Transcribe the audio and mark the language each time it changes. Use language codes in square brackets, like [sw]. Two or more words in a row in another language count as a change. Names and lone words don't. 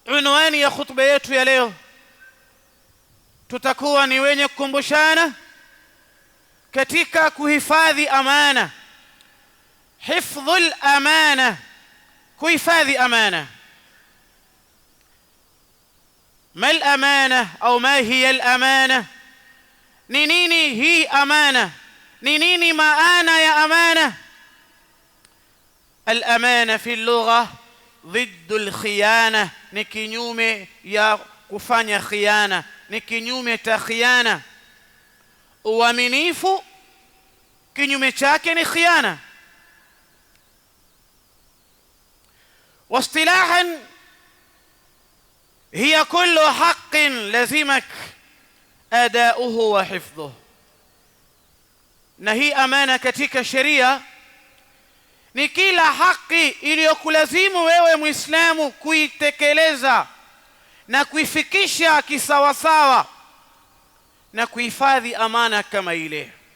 [sw] unwani ya khutba yetu ya leo tutakuwa ni wenye kukumbushana katika kuhifadhi amana, [ar] حفظ الأمانة, [sw] kuhifadhi amana. [ar] ما الأمانة au ما هي الأمانة? [sw] Ni nini hii amana? Ni nini maana ya amana? [ar] الأمانة في اللغة ضد الخيانة, [sw] ni kinyume ya kufanya khiana, ni kinyume ta khiana. Uaminifu kinyume chake ni khiana. [ar] واصطلاحا هي كل حق لزمك أداؤه وحفظه. [sw] na hii amana katika sheria ni kila haki iliyokulazimu wewe Muislamu kuitekeleza na kuifikisha kisawasawa na kuhifadhi amana kama ile.